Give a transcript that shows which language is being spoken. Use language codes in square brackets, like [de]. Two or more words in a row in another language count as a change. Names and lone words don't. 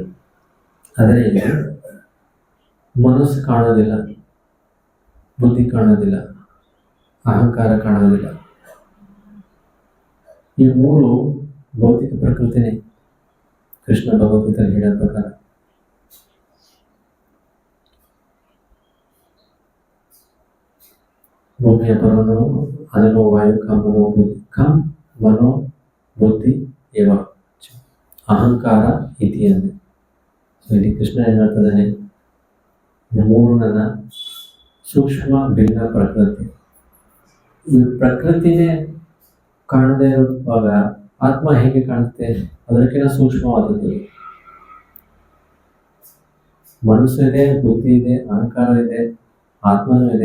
[kn] ಆದರೆ ಇಲ್ಲಿ ಮನಸ್ಸು ಕಾಣೋದಿಲ್ಲ, ಬುದ್ಧಿ ಕಾಣೋದಿಲ್ಲ, ಅಹಂಕಾರ ಕಾಣೋದಿಲ್ಲ. ಈ ಮೂರು ಭೌತಿಕ ಪ್ರಕೃತಿನೇ ಕೃಷ್ಣ ಭಗವದ್ಗೀತೆಯಲ್ಲಿ ಹೇಳೋ ಪ್ರಕಾರ. [sa] ಭೂಮಿಯ ಪರನು ಅನಲೋ ವಾಯು ಮನೋ ಬುದ್ಧಿ ಮನೋ ಬುದ್ಧಿ ಏವ ಅಹಂಕಾರ ಇತಿ ಅಂದೆ. [kn] ಸೊ ಇಲ್ಲಿ ಕೃಷ್ಣ ಏನು ಹೇಳ್ತದಾನೆ, ಮೂರು ನನ್ನ ಸೂಕ್ಷ್ಮ ಭಿನ್ನ ಪ್ರಕೃತಿ. ಈ ಪ್ರಕೃತಿನೇ ಕಾಣದೇ ಇರುವಾಗ ಆತ್ಮ ಹೇಗೆ ಕಾಣುತ್ತೆ? ಅದಕ್ಕಿಂತ ಸೂಕ್ಷ್ಮವಾದದ್ದು. ಮನಸ್ಸು ಇದೆ, ಬುದ್ಧಿ ಇದೆ, ಅಹಂಕಾರ ಇದೆ, ಆತ್ಮನೂ ಇದೆ.